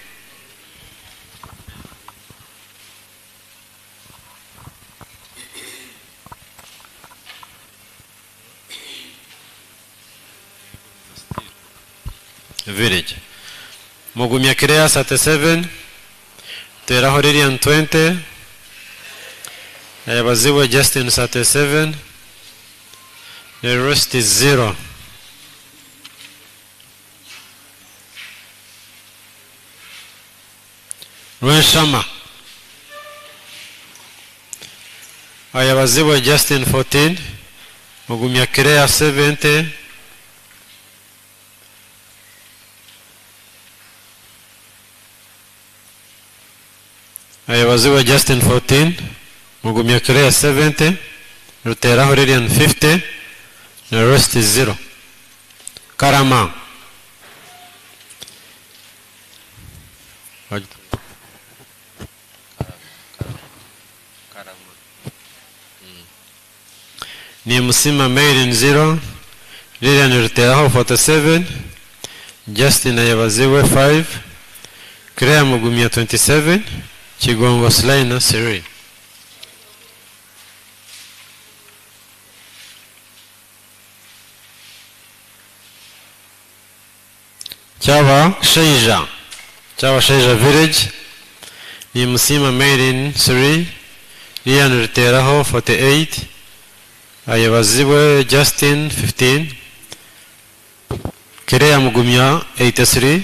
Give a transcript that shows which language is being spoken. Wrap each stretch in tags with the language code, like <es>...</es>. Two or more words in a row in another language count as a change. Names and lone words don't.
<en>village, Mugumyakerea 37, Luteraho Lilian 20, Ayawaziwe Justin 37, the rest is 0. Rwenshama Ayawaziwe Justin 14, Mugumyakerea 70, Ayawaziwe Justin 14, Mugumyakerea 70, Luteraho Lilian 50, the rest is 0. Karama Nimusima Mairin 0, Lilian Luteraho 47, Justin Ayawaziwe 5, Kirea Mugumya 27, Chigongo Slaina Siri. Chava Sheija village. Ni Musima made in Siri. Rian Riteraho 48. Ayabaziwe Justin 15. Kirea Mugumya 83.</en>